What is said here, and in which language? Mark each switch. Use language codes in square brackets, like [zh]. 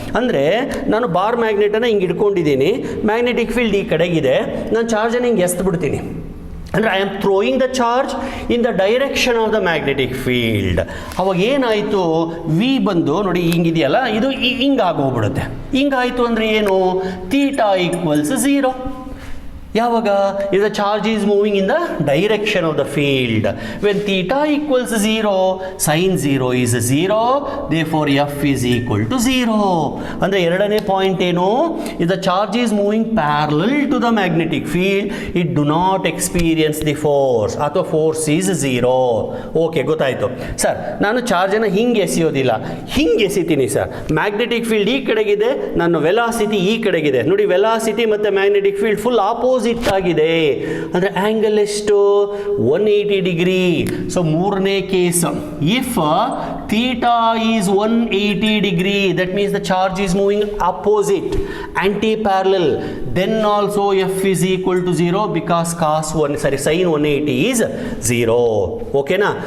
[kn] ಅಂದರೆ ನಾನು ಬಾರ್ ಮ್ಯಾಗ್ನೆಟನ್ನು ಹಿಂಗೆ ಇಟ್ಕೊಂಡಿದ್ದೀನಿ, ಮ್ಯಾಗ್ನೆಟಿಕ್ ಫೀಲ್ಡ್ ಈ ಕಡೆಗಿದೆ, ನಾನು ಚಾರ್ಜನ್ನು ಹಿಂಗೆ ಎಸ್ದು ಬಿಡ್ತೀನಿ. [en] ಅಂದರೆ I am throwing the charge in the direction of the magnetic field. [kn] ಅವಾಗ ಏನಾಯಿತು, ವಿ ಬಂದು ನೋಡಿ ಹಿಂಗಿದೆಯಲ್ಲ, ಇದು ಹಿಂಗಾಗೋಗ್ಬಿಡುತ್ತೆ. ಹಿಂಗಾಯಿತು ಅಂದರೆ ಏನು, ಥೀಟಾ ಈಕ್ವಲ್ಸ್ 0. [en] ಯಾವಾಗ the charge is moving in the direction of the field. When theta equals 0, sin 0 is 0, therefore f is equal to 0. [kn] ಅಂದರೆ ಎರಡನೇ ಪಾಯಿಂಟ್ ಏನು, [en] the charge is moving parallel to the magnetic field, it do not experience the force, ಅಥವಾ force is 0. [kn] Okay, ಗೊತ್ತಾಯಿತು sir. ನಾನು ಚಾರ್ಜನ್ನು ಹಿಂಗೆ ಎಸೆಯೋದಿಲ್ಲ, ಹಿಂಗೆ ಎಸಿತೀನಿ sir. Magnetic field ಈ ಕಡೆಗಿದೆ, ನನ್ನ ವೆಲಾಸಿಟಿ ಈ ಕಡೆಗಿದೆ. ನೋಡಿ, ವೆಲಾಸಿಟಿ ಮತ್ತು ಮ್ಯಾಗ್ನೆಟಿಕ್ ಫೀಲ್ಡ್ ಫುಲ್ ಆಪೋಸಿಟ್ ಆಗಿದೆ. ಅಂದರೆ ಆಂಗಲ್ ಎಷ್ಟು, [en] 180 degree. So [kn] ಮೂರನೇ case, [en] If theta is 180 degree, that means the charge is moving opposite, antiparallel, then also F is equal to 0 because sine 180 is 0. ಓಕೆನಾ?